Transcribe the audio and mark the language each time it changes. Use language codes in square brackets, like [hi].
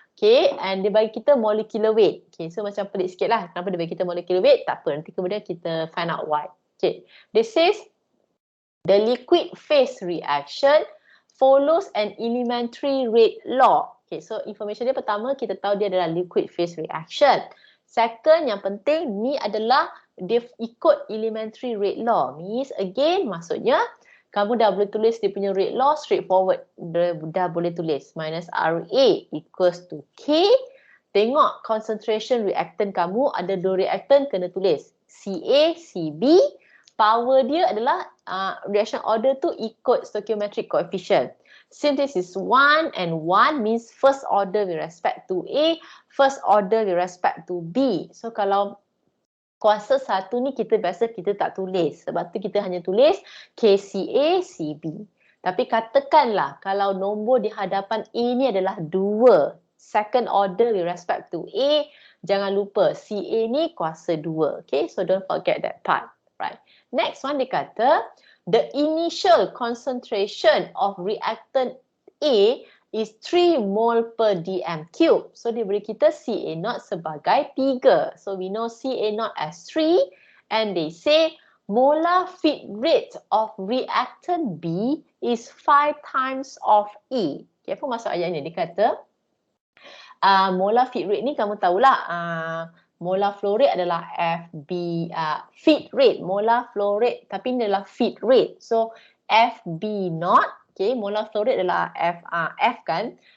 [ms] Okay, and dia bagi kita molecular weight. Okay, so macam pelik sikit lah. Kenapa dia bagi kita molecular weight? Tak apa, nanti kemudian kita [en] find out why. Okay, this says the liquid phase reaction follows an elementary rate law. [ms] Okay, so information dia pertama, kita tahu dia adalah liquid phase reaction. Second, yang penting, ni adalah dia ikut elementary rate law. Means, again, maksudnya, kamu dah boleh tulis dia punya rate law straightforward. Dah boleh tulis minus RA equals to K. Tengok concentration reactant kamu, ada 2 reactant, kena tulis CA, CB. Power dia adalah, reaction order tu ikut stoichiometric coefficient. [en] Since this is 1 and 1 means first order with respect to A, first order with respect to B. [ms] So kalau kuasa 1 ni kita tak tulis. Sebab tu kita hanya tulis KCA, CB. Tapi katakanlah kalau nombor di hadapan A ni adalah 2. [en] Second order with respect to A, [ms] jangan lupa CA ni kuasa 2. [en] Okay, so don't forget that part. Right. Next one [ms] dia kata, [en] the initial concentration of reactant A is 3 mole per dm cube. [ms] So dia beri kita CA0 sebagai 3. [en] So we know CA0 as 3 and they say molar feed rate of reactant B is 5 times of E. [ms] Okay, apa maksud ayat ni? Dia kata molar feed rate ni kamu tahulah molar flow rate adalah FB, feed rate, molar flow rate, tapi ini adalah feed rate. So, FB not. Okay, molar flow rate adalah F kan.